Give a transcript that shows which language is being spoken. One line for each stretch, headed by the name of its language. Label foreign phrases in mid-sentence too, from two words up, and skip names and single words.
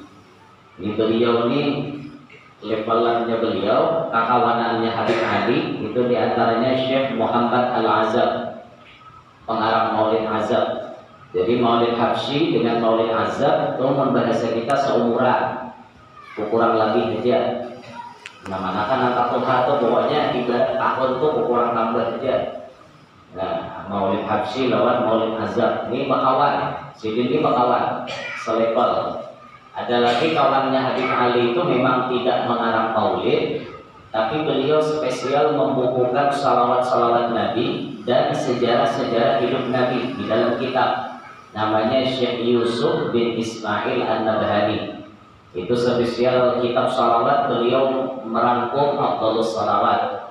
Indonesian: Ini beliau ini levelannya beliau, kakawanannya Habib Ali itu diantaranya Syekh Muhammad Al-Azab, pengarang maulid azab. Jadi maulid habsyi dengan maulid azab itu bahasa kita seumuran, kurang lebih aja.
Banjar: Nama kan angka tuha itu pokoknya ibarat tahun tuh kurang tambah aja. Nah maulid habsyi lawan maulid azab ini bakawan, sidin ini bakawan selevel.
Indonesian: Ada lagi kawannya Habib Ali itu memang tidak mengarang maulid, tapi beliau spesial membukukan salawat-salawat Nabi dan sejarah-sejarah hidup Nabi di dalam kitab. Namanya Syekh Yusuf bin Ismail An-Nabhani. Itu spesial kitab salawat, beliau merangkum Afdhalus Salawat.